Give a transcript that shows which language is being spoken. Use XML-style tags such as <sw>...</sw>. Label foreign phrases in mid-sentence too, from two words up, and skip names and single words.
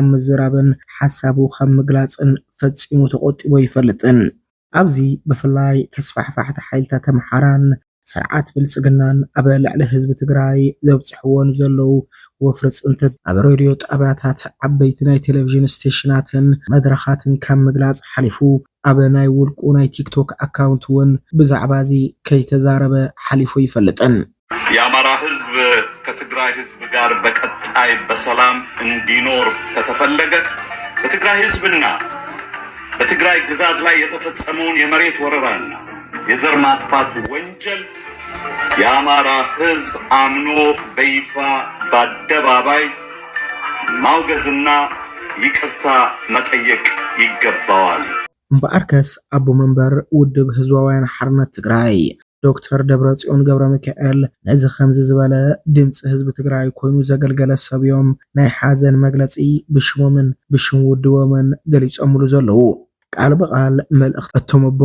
<ti>ምዝራብን ሓሳቡ ከም ምግላፅን ፈፂሙ ተቆጢቦ ይፈልጥን ኣብዚ ብፍላይ ተስፋሕፋሕቲ ሓይልታት ኣምሓራን ስርዓት ብልጽግናን ኣብ ልዕሊ ህዝቢ ትግራይ ዘብፅሕዎን ዘለው ወፍሪ ጽንተት ኣብ ሬድዮ ጣብያታት ዓበይቲ ናይ ቴሌቪዥን ስቴሽናትን መድረኻትን ካብ ምግላፅ ሓሊፉ ኣብ ናይ ውልቁ ናይ ቲክቶክ አካውንት ውን ብዛዕባ እዚ ከይተዛረበ ሓሊፉ ይፈልጥን</ti> <am>የአማራ ህዝብ ከትግራይ ህዝብ ጋር በቀጣይ በሰላም እንዲኖር ከተፈለገ በትግራይ ህዝብና በትግራይ ግዛት ላይ የተፈጸመውን የመሬት ወረራና የዘር ማጥፋት ወንጀል የአማራ ህዝብ አምኖ በይፋ በአደባባይ ማውገዝና ይቅርታ መጠየቅ ይገባዋል።</am> <ti>እምበኣርከስ አቦ መንበር ውድብ ህዝባውያን ሓርነት ትግራይ ዶክተር ደብረጽዮን ገብረ ሚካኤል ነዚ ከምዚ ዝበለ ድምፂ ህዝቢ ትግራይ ኮይኑ ዘገልገለ ሰብዮም ናይ ሓዘን መግለፂ ብሽሞምን ብሽም ውድቦምን ገሊፆምሉ ዘለው ቃል በቃል መልእኽቲ እቶም አቦ</ti>